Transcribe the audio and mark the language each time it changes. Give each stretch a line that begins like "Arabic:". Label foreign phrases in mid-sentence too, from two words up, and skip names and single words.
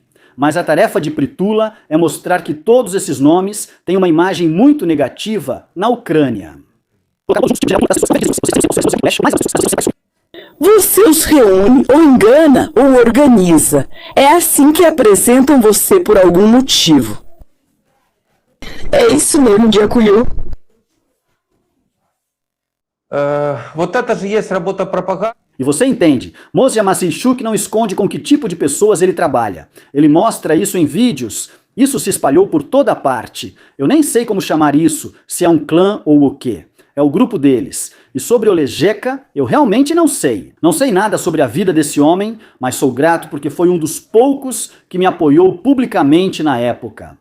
Portuguese: Mas a tarefa de Prytula é mostrar que todos esses nomes têm uma imagem muito negativa na Ucrânia. Você os reúne, ou engana, ou organiza. É assim que apresentam você por algum motivo. É isso mesmo,
Ukrainian: Дякую.
Russian: Вот это же есть работа пропаганды.
Portuguese: E você entende, Moshe Maseichuk não esconde com que tipo de pessoas ele trabalha. Ele mostra isso em vídeos. Isso se espalhou por toda parte. Eu nem sei como chamar isso, se é um clã ou o quê. É o grupo deles. E sobre Olejeka, eu realmente não sei. Não sei nada sobre a vida desse homem, mas sou grato porque foi um dos poucos que me apoiou publicamente na época.